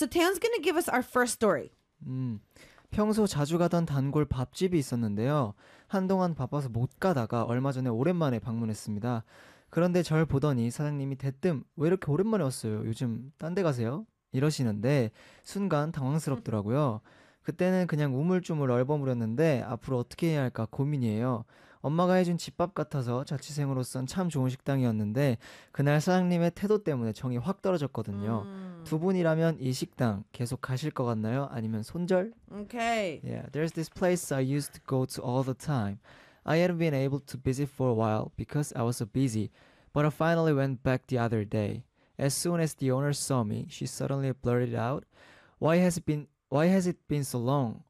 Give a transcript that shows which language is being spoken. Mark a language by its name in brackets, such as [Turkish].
[English] So Taeyeon's going to give us our first story. [Korean] 평소 자주 가던 단골 밥집이 있었는데요. 한동안 바빠서 못 가다가 얼마 전에 오랜만에 방문했습니다. 그런데 절 보더니 사장님이 대뜸 왜 이렇게 오랜만에 왔어요? 요즘 딴 데 가세요? 이러시는데 순간 당황스럽더라고요. 그때는 그냥 우물쭈물 얼버무렸는데 앞으로 어떻게 해야 할까 고민이에요. 엄마가 해준 집밥 같아서 자취생으로선 참 좋은 식당이었는데 그날 사장님의 태도 때문에 정이 확 떨어졌거든요. 두 분이라면 이 식당 계속 가실 것 같나요? 아니면 손절? [English] Okay. Yeah, there's this place I used to go to all the time. I hadn't been able to visit for a while because I was so busy, but I finally went back the other day. As soon as the owner saw me, she suddenly blurted out, why has it been so long?